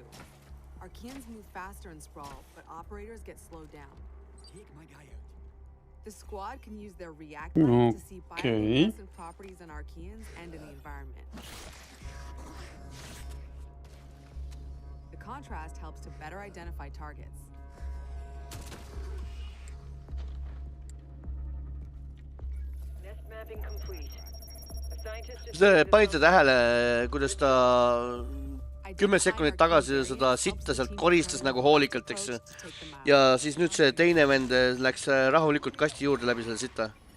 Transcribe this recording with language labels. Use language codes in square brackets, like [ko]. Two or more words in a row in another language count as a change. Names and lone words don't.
[en] Archeans move faster in Sprawl, but operators get slowed down. Take my guy out. The squad can use their react button to see bioluminescent properties in Archeans and in the environment. The contrast helps to better identify targets. [et] Panite tähele, kuidas ta 10 sekundit tagasi seda sitta sealt koristas nagu hoolikalt, eks. Ja siis nüüd see teine vend läks rahulikult kasti juurde läbi selle sitta.